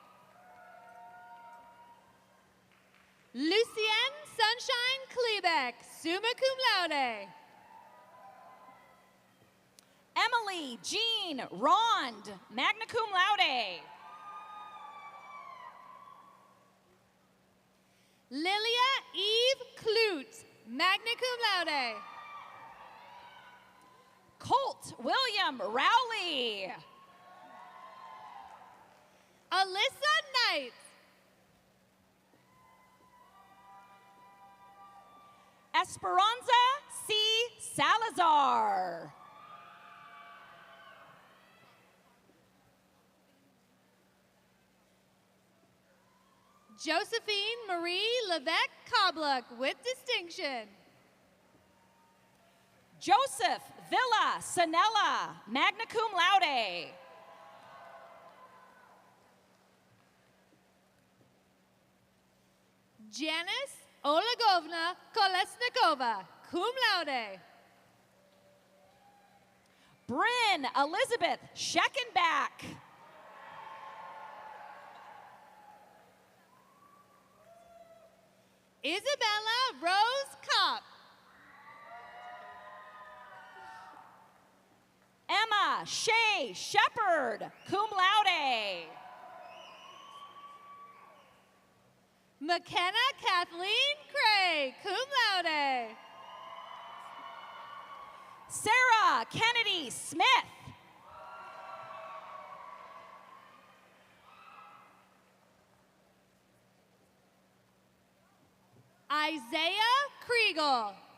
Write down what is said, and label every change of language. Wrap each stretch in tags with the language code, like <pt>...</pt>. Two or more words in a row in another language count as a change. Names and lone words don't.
<en>Lucienne Sunshine Klebeck,</en> <la>summa cum laude.</la> <en>Emily Jean Rond,</en> <la>magna cum laude.</la> <en>Lilia Eve Klute,</en> <la>magna cum laude.</la> <en>Colt William Rowley. Alyssa Knight. Esperanza C. Salazar. Josephine Marie Levesque Kobluck with distinction. Joseph Villa Sanella,</en> <la>magna cum laude.</la> <en>Janice Olegovna Kolesnikova,</en> <la>cum laude.</la> <en>Bryn Elizabeth Scheckenbach. Isabella Rose Kopp. Emma Shea Shepherd,</en> <la>cum laude.</la> <en>McKenna Kathleen Cray,</en> <la>cum laude.</la> <en>Sarah Kennedy Smith. Isaiah Kriegel.</en>